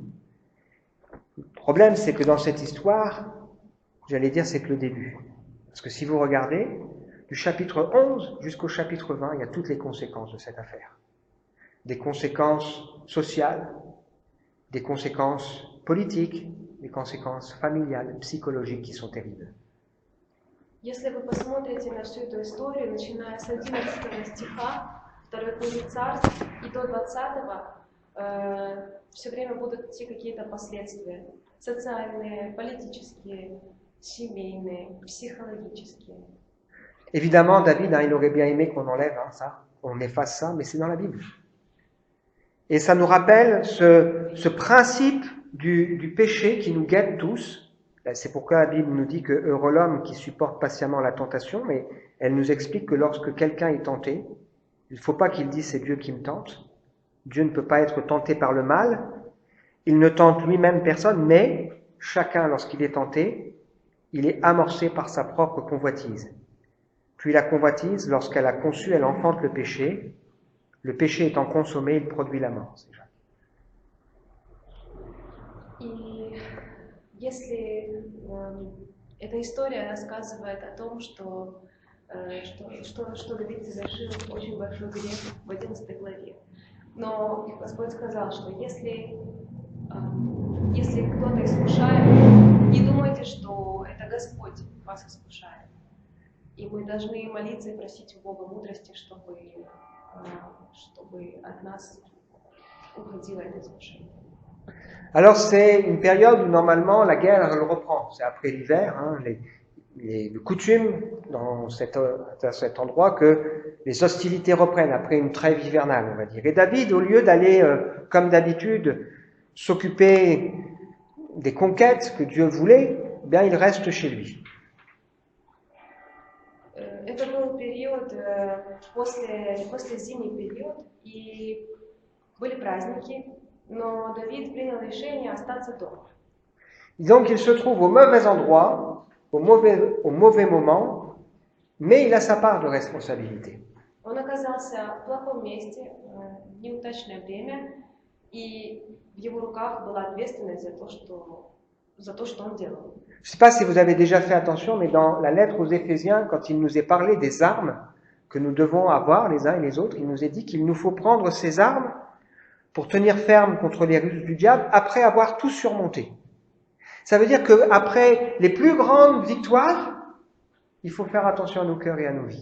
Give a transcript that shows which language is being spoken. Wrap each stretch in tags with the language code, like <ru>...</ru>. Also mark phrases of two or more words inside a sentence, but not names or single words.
<fr>Le problème, c'est que dans cette histoire, j'allais dire, c'est que le début. Parce que si vous regardez, du chapitre 11 jusqu'au chapitre 20, il y a toutes les conséquences de cette affaire. Des conséquences sociales, des conséquences politiques, des conséquences familiales, psychologiques qui sont terribles.</fr> <ru>Если вы посмотрите на всю эту историю, начиная с 11 стиха 2 книги Царств и до 20, все время будут идти какие-то последствия. Социальные, политические, семейные,</ru> <fr>psychologiques. Évidemment, David, il aurait bien aimé qu'on enlève ça, on efface ça, mais c'est dans la Bible. Et ça nous rappelle ce principe du péché qui nous guette tous. C'est pourquoi la Bible nous dit que heureux l'homme qui supporte patiemment la tentation, mais elle nous explique que lorsque quelqu'un est tenté, il ne faut pas qu'il dise c'est Dieu qui me tente. Dieu ne peut pas être tenté par le mal. Il ne tente lui-même personne, mais chacun, lorsqu'il est tenté, il est amorcé par sa propre convoitise. Puis la convoitise, lorsqu'elle a conçu, elle enfante le péché. Le péché étant consommé, il produit la mort.</fr> <ru>И если эта история рассказывает о том, что что Давид совершил очень большой грех в 11 главе. Но Господь сказал, что если кто-то искушает, не думайте, что это Господь вас искушает. И мы должны молиться и просить у Бога мудрости, чтобы от нас уходило это искушение.</ru> <fr>Alors c'est une période où normalement la guerre elle reprend. C'est après l'hiver, hein, les coutumes dans cet endroit que les hostilités reprennent après une trêve hivernale, on va dire. Et David, au lieu d'aller comme d'habitude s'occuper des conquêtes que Dieu voulait, eh bien il reste chez lui.</fr> <ru>Это был период после зимний период, и были праздники, но Давид принял решение остаться дома.</ru> <fr>Donc il se trouve au mauvais endroit, au mauvais moment, mais il a sa part de responsabilité.</fr> <ru>Он оказался в плохом месте, в неудачное время, и в его руках была ответственность за то, что он делал.</ru> <fr>Je ne sais pas si vous avez déjà fait attention, mais dans la lettre aux Éphésiens, quand il nous est parlé des armes que nous devons avoir les uns et les autres, il nous est dit qu'il nous faut prendre ces armes pour tenir ferme contre les ruses du diable après avoir tout surmonté. Ça veut dire qu'après les plus grandes victoires, il faut faire attention à nos cœurs et à nos vies.</fr>